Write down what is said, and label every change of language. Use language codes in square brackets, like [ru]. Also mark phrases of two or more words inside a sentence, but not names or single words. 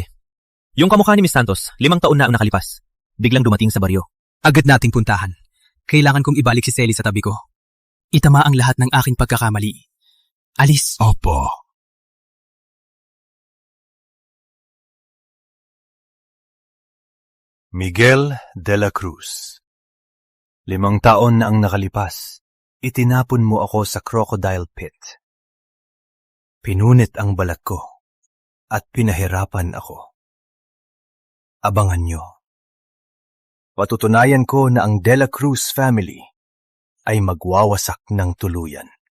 [tl] Yung kamukha ni Miss Santos, 5 taon na ang nakalipas. Biglang dumating sa baryo. Agad nating puntahan. Kailangan kong ibalik si Selly sa tabi ko. Itama ang lahat ng aking pagkakamali. Alis. Opo. Miguel de la Cruz. 5 taon na ang nakalipas, itinapon mo ako sa [en] crocodile pit. [tl] Pinunit ang balat ko at pinahirapan ako. Abangan nyo. Patutunayan ko na ang De La Cruz family ay magwawasak ng tuluyan.